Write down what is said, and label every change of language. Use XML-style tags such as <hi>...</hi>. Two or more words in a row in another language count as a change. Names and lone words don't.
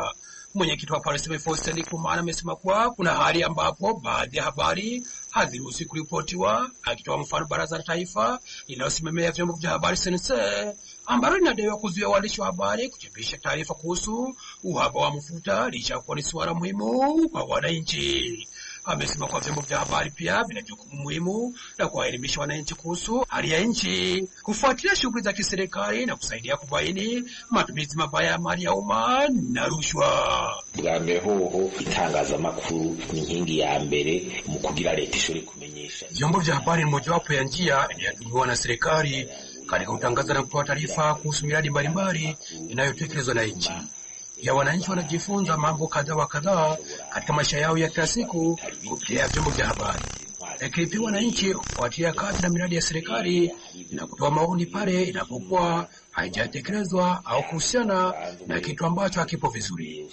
<sw>Mwenyekiti wa Paris Faustin Kumana amesema kuwa kuna hali ambapo baadhi ya habari haziruhusi kuripotiwa, akitoa mfano Baraza la Taifa linalosimamia vyombo vya habari CNC ambalo linadaiwa kuzuia waandishi wa habari kuchapisha taarifa kuhusu uhaba wa mafuta licha ya kuwa ni suala muhimu kwa wananchi. Amesema kwa vyombo vya habari pia vina jukumu muhimu la kuwaelimisha wananchi kuhusu hali ya nchi, kufuatilia shughuli za kiserikali na kusaidia kubaini matumizi mabaya ya mali ya umma na rushwa.</sw> <rn>Bwambere hoho itangazamakuru ni nkingi ya mbere mu kugira leta ishobore kumenyesha.</rn> <sw>Vyombo vya habari ni mojawapo ya njia inayotumiwa na serikali katika kutangaza na kutoa taarifa kuhusu miradi mbalimbali inayotekelezwa na nchi. Ya wananchi wanajifunza mambo kadhaa wa kadhaa katika maisha yao ya kila siku kupitia vyombo vya habari. Lakini pia wananchi hufuatilia kazi na miradi ya serikali na kutoa maoni pale inapokuwa haijatekelezwa au kuhusiana na kitu ambacho hakipo vizuri.</sw>